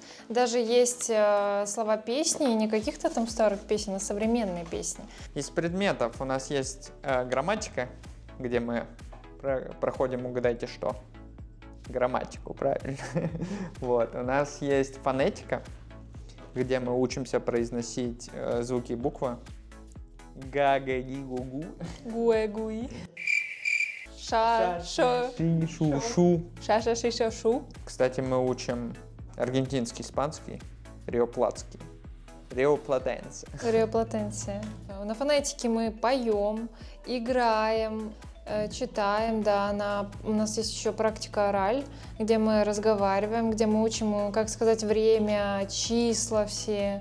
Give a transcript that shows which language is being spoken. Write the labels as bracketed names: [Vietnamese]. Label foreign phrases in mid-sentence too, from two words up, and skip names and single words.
[Russian] Даже есть слова песни, не каких-то там старых песен, а современные песни. Из предметов у нас есть грамматика, где мы проходим, угадайте что. Грамматику, правильно. Вот, у нас есть фонетика, где мы учимся произносить звуки и буквы. Га-га-ги-гу-гу. Гуэ-гуи. Ша-шо. Ши-шу-шу. Ша-ша-ши-ша-шу. Кстати, мы учим аргентинский, испанский, риоплатский. Риоплатенсе. Риоплатенция. На фонетике мы поем, играем, читаем, да, у нас есть еще практика ораль, где мы разговариваем, где мы учим, как сказать, время, числа все.